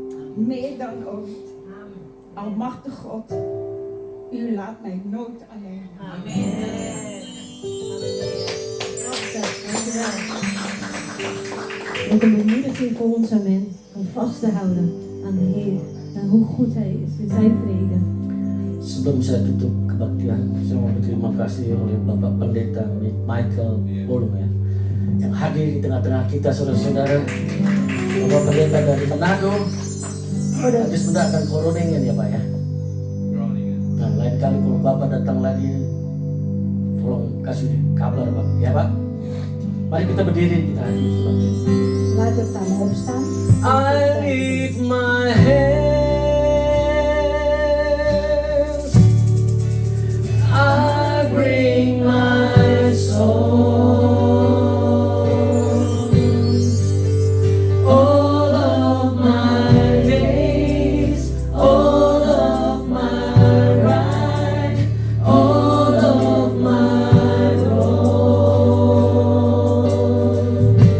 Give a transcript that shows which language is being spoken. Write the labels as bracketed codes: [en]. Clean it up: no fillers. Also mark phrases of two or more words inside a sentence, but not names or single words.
[nl] Meer dan ooit. Almachtig God. U laat mij nooit alleen. Amen. Met een bemoediging voor ons, amen. Om vast te houden aan de Heer. En hoe goed Hij is in zijn vrede. [id] Sebelum saya tutup kebaktian, saya mau berterima kasih oleh Bapak Pendeta Michael Bolong ya, yang hadir di tengah-tengah kita saudara-saudara. Bapak Pendeta dari Manado, habis mendatang Groningen ya Pak ya. Nah lain kali kalau Bapak datang lagi, tolong kasih kabar Pak, ya Pak. Mari kita berdiri, kita hadir kebaktian. [nl] Laten we samen opstaan. [en] I lift my hands, I bring my soul, all of my days, all of my right, all of my wrong.